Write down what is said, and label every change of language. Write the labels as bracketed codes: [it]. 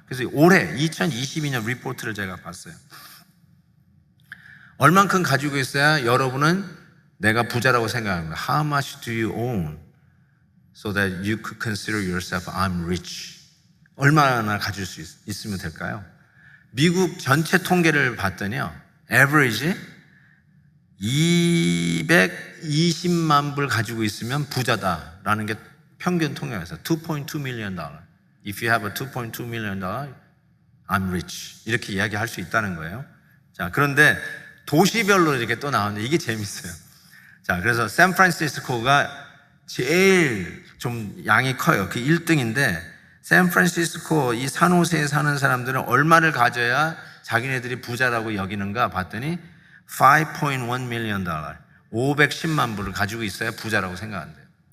[ko] 그래서 올해 2022년 리포트를 제가 봤어요. 얼만큼 가지고 있어야 여러분은 내가 부자라고 생각합니다. [en] How much do you own so that you could consider yourself I'm rich? [ko] 얼마나 가질 수 있으면 될까요? 미국 전체 통계를 봤더니요, average 220만 불 가지고 있으면 부자다라는 게 평균 통계에서 $2.2 million. [en] If you have a $2.2 million, I'm rich. [ko] 이렇게 이야기할 수 있다는 거예요. 자, 그런데 도시별로 이렇게 또 나오는데 이게 재밌어요. 자, 그래서 샌프란시스코가 제일 좀 양이 커요. 그 1등인데, 샌프란시스코 이 산호세에 사는 사람들은 얼마를 가져야 자기네들이 부자라고 여기는가 봤더니 $5.1 million, 510만 불을 가지고 있어야 부자라고 생각한대요.